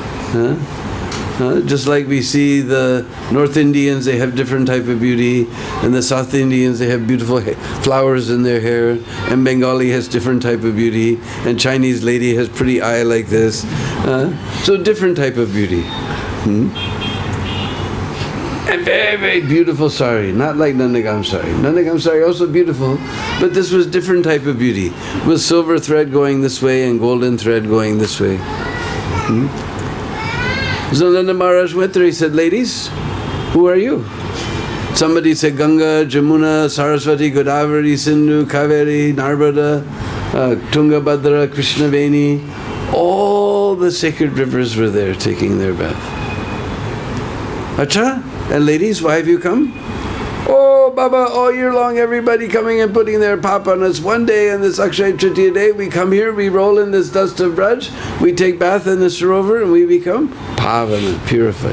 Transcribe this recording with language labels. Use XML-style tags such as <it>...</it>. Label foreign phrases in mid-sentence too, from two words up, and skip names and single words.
<en>Just like we see the North Indians, they have different type of beauty, and the South Indians, they have beautiful flowers in their hair, and Bengali has different type of beauty, and Chinese lady has pretty eye like this. So different type of beauty. And very, very beautiful sari, not like Nandagam sari. Nandagam sari also beautiful, but this was different type of beauty, with silver thread going this way and golden thread going this way. So Nanda Maharaj went there, he said, ladies, who are you? Somebody said Ganga, Jamuna, Saraswati, Godavari, Sindhu, Kaveri, Narmada, Tungabhadra, Krishnaveni. All the sacred rivers were there taking their bath. Acha? And ladies, why have you come? Oh, Baba, all year long everybody coming and putting their pap on us. One day on this Akshaya Tritiya day, we come here, we roll in this dust of Braj, we take bath in the Sarovar, and we become Pavana, purified.</en>